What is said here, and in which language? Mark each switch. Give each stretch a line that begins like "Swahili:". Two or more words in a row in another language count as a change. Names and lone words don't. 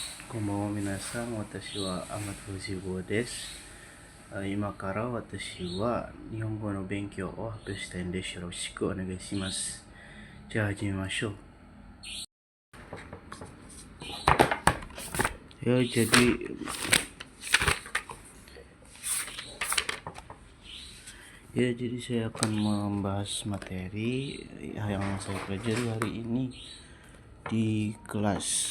Japanese: こんばんは皆さん、私はアマトです. 今から私は日本語の勉強をはっとうしたいです. よろしくお願いします。始めましょう.
Indonesian: Ya, jadi saya akan membahas materi yang saya pelajari hari ini di kelas.